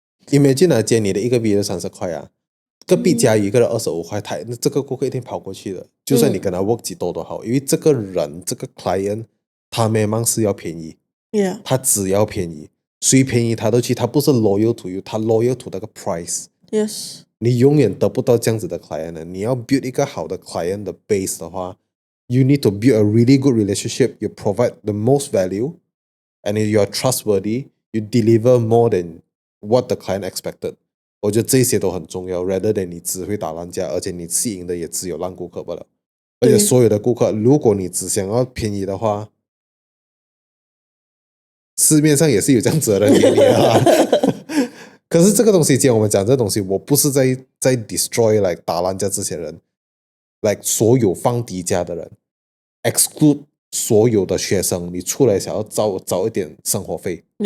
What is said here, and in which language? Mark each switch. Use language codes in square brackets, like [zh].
[zh] ？Imagine 接你的一个 video 30块啊。隔壁家有一个人25块，这个顾客一定跑过去的，就算你跟他 work 几多都好，因为这个人这个 client 他明是要便宜，他只要便宜，谁便宜他都去，他不是 [en] loyal to you， [zh] 他 [en] loyal to [zh] 那个 price。你永远得不到这样子的 client 的。你要 build 一个好的 client 的 base 的话， [en] you need to build a really good relationship, you provide the most value, and if you are trustworthy, you deliver more than what the client expected。 [zh] 我觉得这些都很重要 ， [en] rather than [zh] 你只会打烂价，而且你吸引的也只有烂顾客罢了。而且所有的顾客，如果你只想要便宜的话，市面上也是有这样子的人给你啊。可是这个东西，既然我们讲这东西，我不是在 [en] destroy like [zh] 打烂价这些人 ，like 所有放低价的人 ，exclude 所有的学生，你出来想要找一点生活费。